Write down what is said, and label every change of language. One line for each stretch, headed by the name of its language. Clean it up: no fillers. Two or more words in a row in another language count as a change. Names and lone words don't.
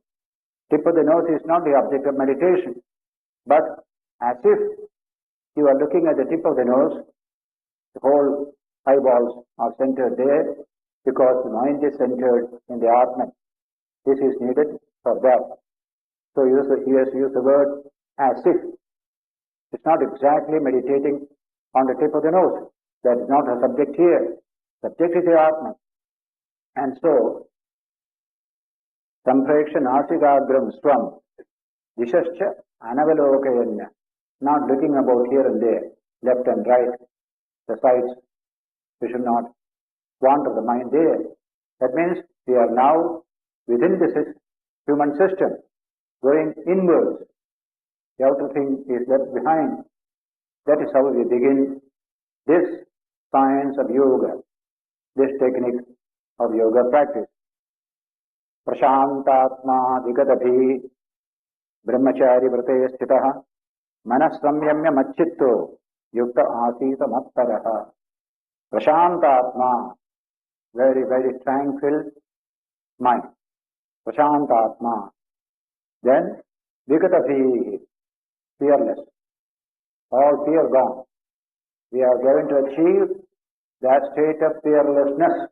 English: Tip of the nose is not the object of meditation, but as if you are looking at the tip of the nose, the whole eyeballs are centered there because the mind is centered in the Atman. This is needed for that. So he has used the word as if. It's not exactly meditating on the tip of the nose. That is not the subject here. Subject is the Atman. And so,
Sanskrit: sampreksha nasikagram swam, dishascha anavalokayanya,
English: not looking about here and there, left and right, the sides. We should not wander the mind there. That means we are now within this human system, going inwards. The outer thing is left behind. That is how we begin this science of yoga, this technique of yoga practice.
Sanskrit: Prashantatma vigadabhi brahmachari vrate sthitaha manas samyamya machitto yukta asita mattaraha. Prashantatma,
English: very, very tranquil mind.
Sanskrit: Prashantatma.
English: Then vigadabhi, fearless. All fear gone. We are going to achieve that state of fearlessness.